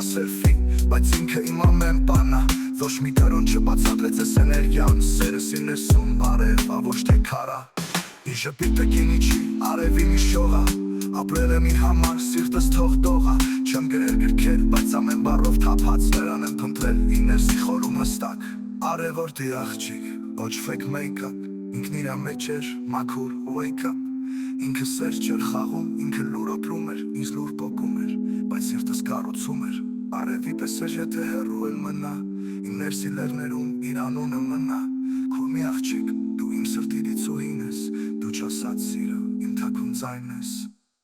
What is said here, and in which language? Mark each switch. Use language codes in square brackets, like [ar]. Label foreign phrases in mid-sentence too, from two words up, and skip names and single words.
[hy] սելֆի, բայց ինքը իմ ամեն բանը, ոչ մի կրոն չբացատրեց ես էներգիան, սերս իր ներսում արև, ոչ թե քարա, իր ժպիտը գինի չի, արևի մի շողա, ապրել եմ իր համար, սիրտս թողդողա, չեմ գրել գրքեր, բայց ամեն բառով թափած, նրան եմ փնտրել, իր ներսի խորումս տակ, արևորտի աղջիկ, ոչ [en] fake make-up, [hy] ինքն իրա մեջ էր, մաքուր, [en] wake up, [hy] ինքը սեր չէր խաղում, ինքը լուր ապրում էր, ինձ լուր պոկում էր, բայց սիրտս կառուցում էր, արևի պես էր եթե հեռու էլ մնա, իմ ներսի լեռներում իր անունը մնա, քո մի աղջիկ, դու իմ սրտի դիցուհին ես, դու չասած սիրո, իմ թաքուն ձայն ես։